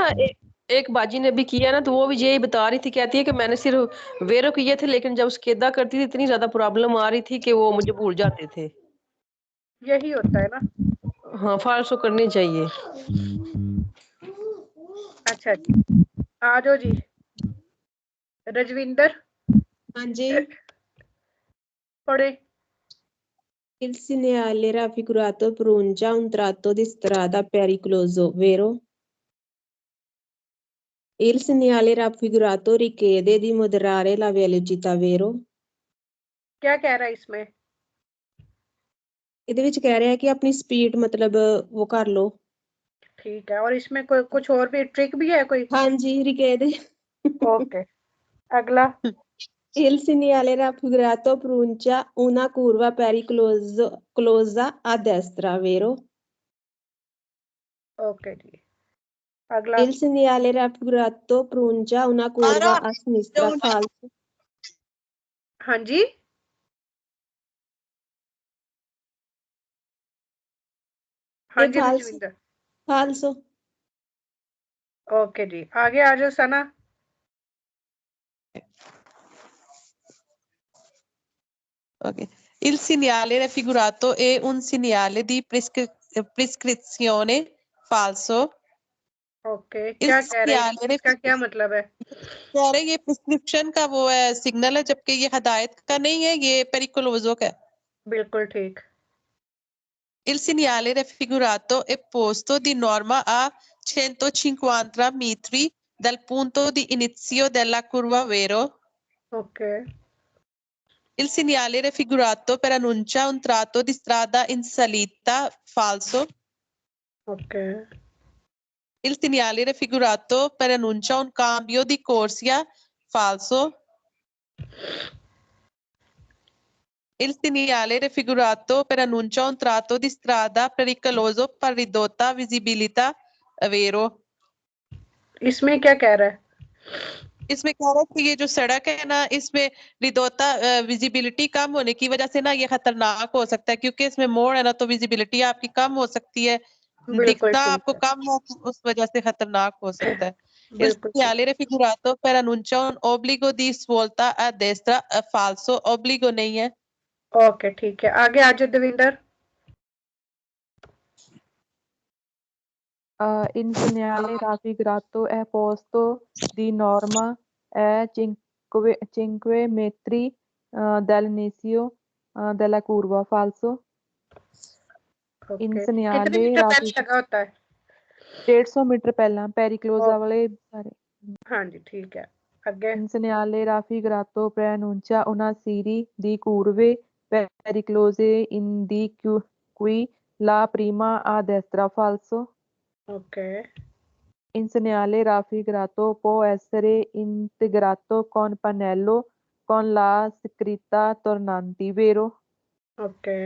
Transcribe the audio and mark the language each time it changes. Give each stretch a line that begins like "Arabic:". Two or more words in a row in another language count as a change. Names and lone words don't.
Hindi: ना एक बाजी ने भी किया ना, तो वो भी यही बता रही थी, कहती है कि मैंने सिर्फ वेरो किए थे, लेकिन जब स्केदा करती थी इतनी ज्यादा प्रॉब्लम आ रही थी कि वो मुझे भूल जाते थे। यही होता है ना। हाँ, फालसो करनी चाहिए। अच्छा जी, आ जाओ जी रजविंदर, हाँ जी। पढ़े।
Italian: Il segnale raffigurato pronuncia un tratto di strada pericoloso, vero? Il segnale raffigurato richiede di moderare la velocità, vero?
Hindi: क्या कह रहा है इसमें?
Punjabi: ਇਹਦੇ ਵਿੱਚ ਕਹਿ ਰਿਹਾ ਹੈ ਕਿ ਆਪਣੀ ਸਪੀਡ ਮਤਲਬ
Hindi: वो कर लो। ठीक है, और इसमें कोई कुछ और भी ट्रिक भी है कोई? हाँ जी, richiede ओके, अगला।
Italian: Il segnale raffigurato pronuncia una curva pericolosa a destra, vero?
Hindi: ओके जी, अगला।
Italian: Il segnale raffigurato pronuncia una curva a sinistra, falso.
Hindi: हाँ जी, हाँ ये जी
Italian: falso,
Hindi: रजविंदर।
Italian: falso.
Hindi: ओके जी, आगे आ जाओ सना। ok.
Italian: Il segnale raffigurato è un segnale di prescrizione falso.
Hindi: ओके,
Italian: Il
Hindi: क्या कह रहे हैं,
Italian: segnale
Hindi: इसका क्या मतलब है? कह रहे हैं ये प्रिस्क्रिप्शन का वो है, सिग्नल है, जबकि ये हिदायत का नहीं है, ये पेरिकोलोजो का है। बिल्कुल ठीक।
Italian: Il segnale raffigurato è posto di norma a 150 metri dal punto di inizio della curva, vero?
Hindi: ओके,
Italian: Il segnale raffigurato preannuncia un tratto di strada in salita, falso.
Hindi: ओके,
Italian: Il segnale raffigurato preannuncia un cambio di corsia, falso. Il segnale raffigurato preannuncia un tratto di strada pericoloso per ridotta visibilità, vero?
Hindi: इसमें क्या कह रहा है? इसमें कह रहा है कि ये जो सड़क है ना, इसमें रिदोता विजिबिलिटी कम होने की वजह से ना ये खतरनाक हो सकता है, क्योंकि इसमें मोड़ है ना, तो विजिबिलिटी आपकी कम हो सकती है, बिल्कुल दिखता ठीक आपको है, कम है, तो उस वजह से खतरनाक हो सकता है।
Italian: Il
Hindi: बिल्कुल ठीक।
Italian: segnale raffigurato preannuncia un obbligo di svolta a destra, falso, obbligo
Hindi: नहीं है। ओके ठीक है, आगे आ जाओ देविंदर।
Italian: In segnale raffigurato è posto di norma a 5 metri dall'inizio della curva, falso. In
Hindi: ओके, कितने
Italian: segnale
Hindi: मीटर पहले लगा होता है?
Punjabi: 150 मीटर ਪਹਿਲਾਂ ਪੈਰੀਕਲੋਜ਼ਾ
Hindi: ओके,
Punjabi: ਵਾਲੇ ਸਾਰੇ।
Hindi: हाँ जी ठीक है, आगे।
Italian: In segnale raffigurato preannuncia una serie di curve pericolose qui la prima a destra, falso.
Hindi: ओके,
Italian: In segnale raffigurato può essere integrato con pannello con la scritta tornanti, vero?